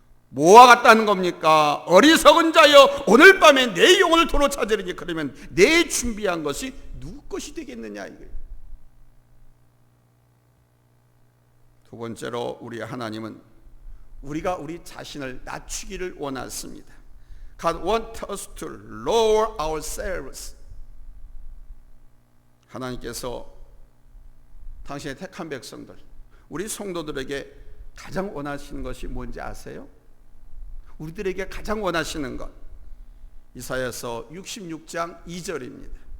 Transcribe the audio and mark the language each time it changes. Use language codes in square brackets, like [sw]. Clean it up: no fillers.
[ko] 뭐와 같다는 겁니까? 어리석은 자여, 오늘 밤에 내 영혼을 도로 찾으리니 그러면 내 준비한 것이 누구 것이 되겠느냐 이거예요. 두 번째로 우리 하나님은 우리가 우리 자신을 낮추기를 원하십니다. [en] God wants us to lower ourselves. [ko] 하나님께서 당신의 택한 백성들, 우리 성도들에게 가장 원하시는 것이 뭔지 아세요? 우리들에게 가장 원하시는 것, 이사야서 66장 2절입니다.